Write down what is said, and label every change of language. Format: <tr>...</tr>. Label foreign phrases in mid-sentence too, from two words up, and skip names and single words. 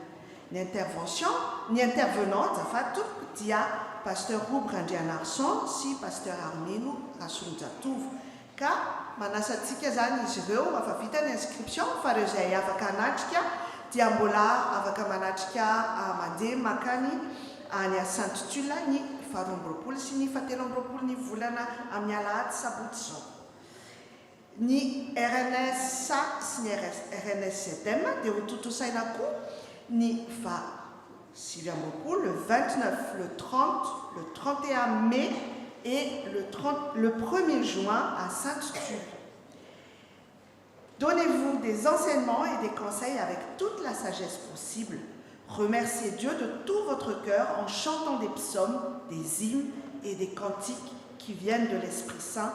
<mg>Ny intervenant zafato dia pasteur Roub Randrianarson sy pasteur Armeno Rasolonjatovo ka manasantsika zany izy ireo afa vita ny inscription fa ireo izay afaka hanatrika dia mbola afaka manatrika mandeha makany any Saint-Tulle ny 12 sy ny 17 ny volana amin'ny alahady sabotsy zao. Ny RNSA sy ny RNSZM dia ho totosaina koa ny 27</mg> <fr>le 29, le 30, le 31 mai et le 1er juin à Saint-Tulle. Donnez-vous des enseignements et des conseils avec toute la sagesse possible. Remerciez Dieu de tout votre cœur en chantant des psaumes, des hymnes et des cantiques qui viennent de l'Esprit Saint.</fr>